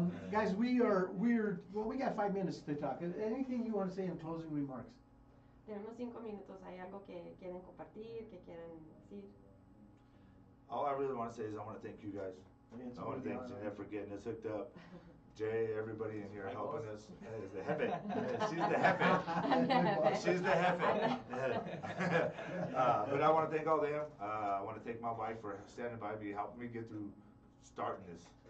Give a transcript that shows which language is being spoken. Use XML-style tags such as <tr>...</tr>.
<en>Guys, we got 5 minutes to talk. Anything you want to say in closing remarks?</en> <es>Tenemos 5 minutos. ¿Hay algo que quieren compartir, que quieran decir?</es> <en>All I really want to say is I want to thank you guys. I want to thank Jeanette for getting us hooked up. Jay, everybody in here helping us. Is the jefe. She's the jefe. She's the jefe. But I want to thank all them. I want to thank my wife for standing by me, helping me get through starting this.</en>